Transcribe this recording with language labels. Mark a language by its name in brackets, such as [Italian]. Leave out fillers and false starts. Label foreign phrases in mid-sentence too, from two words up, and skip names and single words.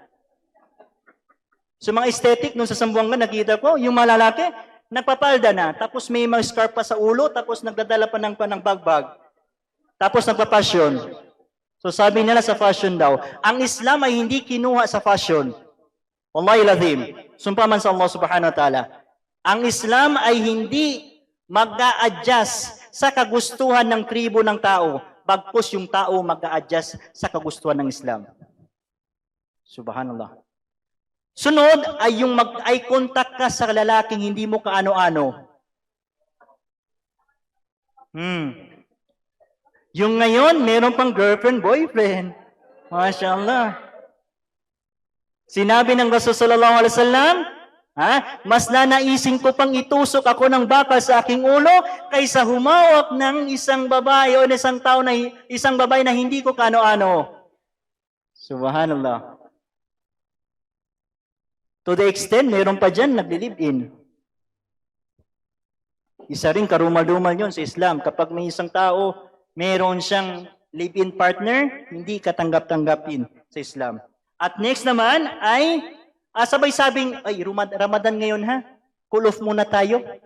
[Filipino] So mga aesthetic, nung sa Sambuanga, nakita ko, yung mga lalaki, nagpapalda na. Tapos may mga scarf pa sa ulo, tapos nagdadala pa ng bagbag. Tapos nagpa-fashion. So sabi nila sa fashion daw, ang Islam ay hindi kinuha sa fashion. [Arabic] والله لازم. [Filipino] Sumpa man sa Allah subhanahu wa ta'ala. Ang Islam ay hindi mag-a-adjust sa kagustuhan ng tribo ng tao, bagkus yung tao mag-a-adjust sa kagustuhan ng Islam. Subhanallah. Sunod ay yung mag-eye contact ka sa lalaking hindi mo kaano-ano. Yung ngayon, meron pang girlfriend, boyfriend. Mashallah. Sinabi ng Rasul [Arabic] صلى الله عليه وسلم, [Filipino] mas nanaisin ko pang itusok ako ng bakal sa aking ulo kaysa humawak ng isang babae o isang tao na isang babae na hindi ko kano-ano. Subhanallah. [English] To the extent, [Filipino] meron pa dyan nagli-live-in. Isa rin karumal-dumal yun sa Islam. Kapag may isang tao, meron siyang [English] live-in partner, [Filipino] hindi katanggap-tanggapin sa Islam. At next naman ay, sabay sabing, ay, Ramadan ngayon ha, [English] cool off [Filipino] muna tayo.